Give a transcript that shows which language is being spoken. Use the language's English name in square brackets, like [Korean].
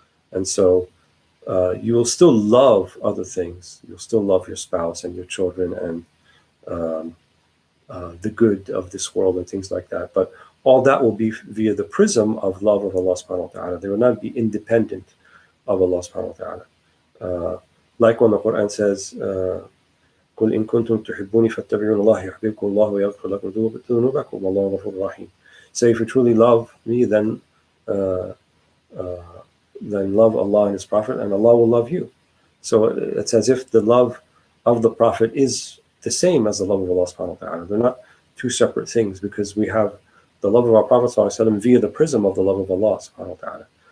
[English] And so you will still love other things. You'll still love your spouse and your children and the good of this world and things like that. But all that will be via the prism of love of Allah subhanahu wa ta'ala. They will not be independent of Allah subhanahu wa ta'ala. Like when the Quran says, [Arabic] قُلْ إِن كُنْتُمْ تُحِبُّونِ فَاتَّبِعُونِ اللَّهَ يُحْبِبْكُمُ اللَّهُ وَيَغْفِرْ لَكُمْ ذُنُوبَكُمْ وَاللَّهُ غَفُورٌ رَحِيمٌ. [English] Say, if you truly love me, then love Allah and His Prophet, and Allah will love you. So it's as if the love of the Prophet is the same as the love of Allah subhanahu wa ta'ala. They're not two separate things, because we have the love of our Prophet sallallahu alaihi wasallam via the prism of the love of Allah subhanahu wa ta'ala.